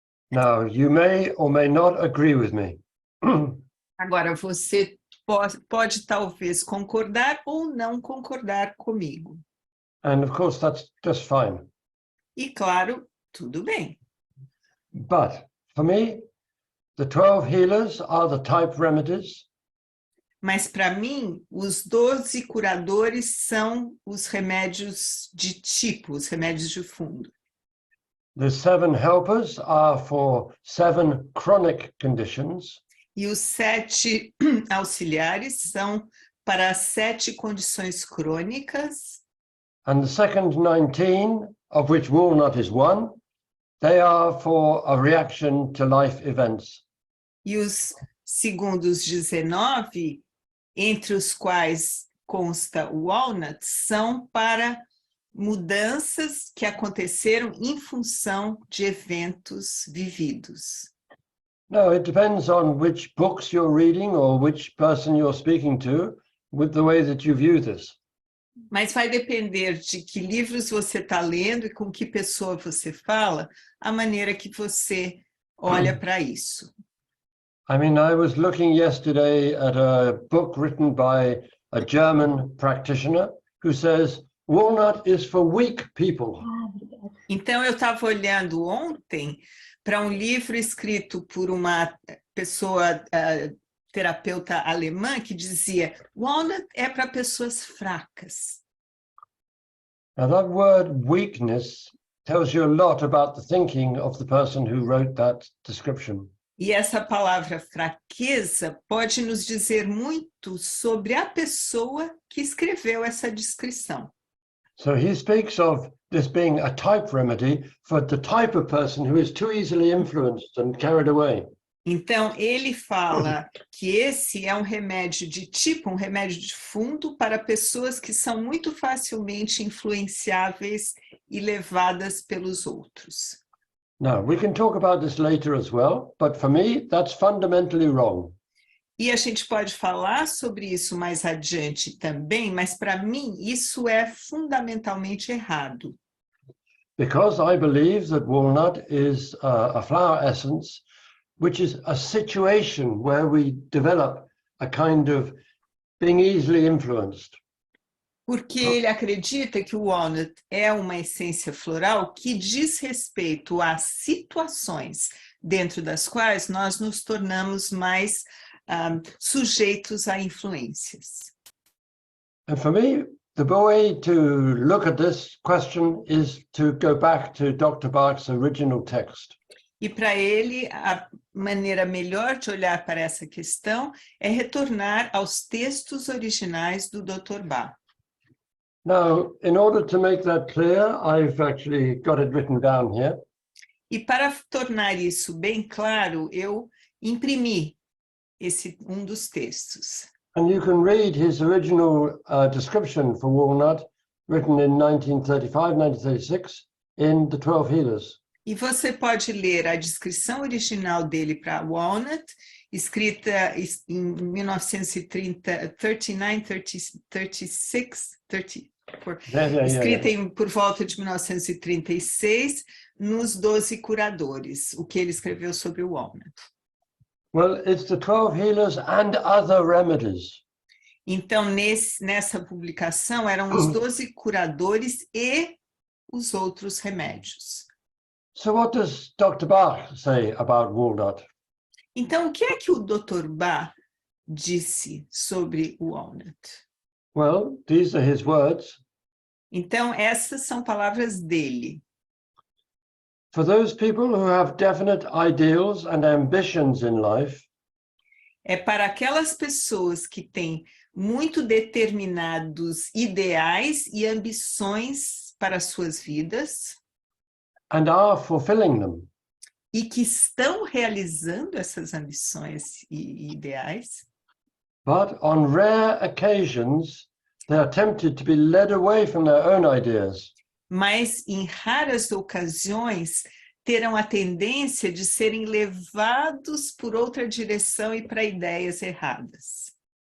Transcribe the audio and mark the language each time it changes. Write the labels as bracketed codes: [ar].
[en] Now, you may or may not agree with me. [pt] Agora, você pode talvez concordar ou não concordar comigo. [en] And of course, that's just fine. [pt] E claro, tudo bem. [en] But for me, the 12 healers are the type remedies. [pt] Mas para mim, os 12 curadores são os remédios de tipo, os remédios de fundo. [en] The 7 helpers are for 7 chronic conditions. [pt] E os 7 auxiliares são para 7 condições crônicas. [en] And the second 19, of which Walnut is one, they are for a reaction to life events. [pt] E os segundos 19, entre os quais consta o Walnut, são para mudanças que aconteceram em função de eventos vividos. [en] No, it depends on which books you're reading or which person you're speaking to, with the way that you view this. [pt] Mas vai depender de que livros você está lendo e com que pessoa você fala, a maneira que você olha para isso. [en] I mean, I was looking yesterday at a book written by a German practitioner who says, Walnut is for weak people. [pt] Então, eu estava olhando ontem para um livro escrito por uma pessoa, terapeuta alemã, que dizia, Walnut é para pessoas fracas. [en] Now, that word weakness tells you a lot about the thinking of the person who wrote that description. [pt] E essa palavra fraqueza pode nos dizer muito sobre a pessoa que escreveu essa descrição. [en] So he speaks of this being a type remedy for the type of person who is too easily influenced and carried away. [pt] Então, ele fala que esse é um remédio de tipo, um remédio de fundo para pessoas que são muito facilmente influenciáveis e levadas pelos outros. [en] Now, we can talk about this later as well, but for me, that's fundamentally wrong. [pt] E a gente pode falar sobre isso mais adiante também, mas para mim isso é fundamentalmente errado. [en] Because I believe that walnut is a flower essence, which is a situation where we develop a kind of being easily influenced. [pt] Porque ele acredita que o walnut é uma essência floral que diz respeito a situações dentro das quais nós nos tornamos mais sujeitos a influências. [en] And for me, the way to look at this question is to go back to Dr. Bach's original text. [pt] E para ele, a maneira melhor de olhar para essa questão é retornar aos textos originais do Dr. Bach. [en] Now, in order to make that clear, I've actually got it written down here. [pt] E para tornar isso bem claro, eu imprimi um dos textos. [en] And you can read his original description for walnut, written in 1935, 1936, in The 12 Healers. [pt] E você pode ler a descrição original dele para Walnut, escrita em 1930, 39, 36, 30, escrita por volta de 1936, nos 12 curadores, o que ele escreveu sobre o Walnut. [en] Well, it's the 12 healers and other remedies. [pt] Então, nessa publicação, eram os 12 curadores e os outros remédios. [en] So what does Dr. Bach say about Walnut? [pt] Então, o que é que o Dr. Bach disse sobre o Walnut? [en] Well, these are his words. [pt] Então, essas são palavras dele. [en] For those people who have definite ideals and ambitions in life, [pt] é para aquelas pessoas que têm muito determinados ideais e ambições para suas vidas [en] and are fulfilling them. [pt] E que estão realizando essas ambições e ideais. [en] But on rare occasions, they are tempted to be led away from their own ideas. [pt] Mas em raras ocasiões terão a tendência de serem levados por outra direção e para ideias erradas.